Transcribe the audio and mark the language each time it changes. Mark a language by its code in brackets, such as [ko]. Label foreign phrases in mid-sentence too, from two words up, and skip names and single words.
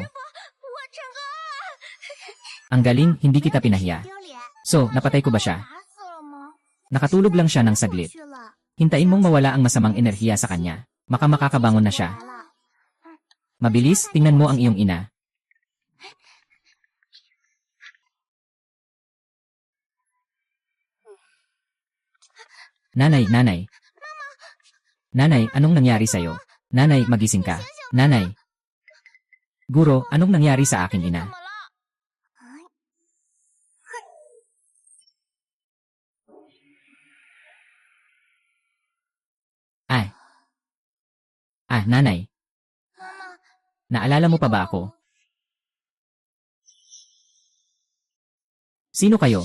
[zh] 我成功了！ [tl] Ang galing, hindi kita pinahiya. [zh] 丢脸。 [tl] So, napatay ko ba siya? [zh] 打死了吗？ [tl] Nakatulog lang siya ng saglit. [zh] 去了。 [tl] Hintayin mong mawala ang masamang enerhiya sa kanya. Makakabangon na siya. [zh] 来了。 [tl] Mabilis, tingnan mo ang iyong ina. Nanay, nanay. Nanay, anong nangyari sa'yo? Nanay, magising ka. Nanay. Guro, anong nangyari sa aking [zh] 怎 [tl] ina? [zh] 么了？ [tl] Ay. Ah, nanay. [zh] 妈妈， [tl] Naalala mo pa ba ako? Sino kayo?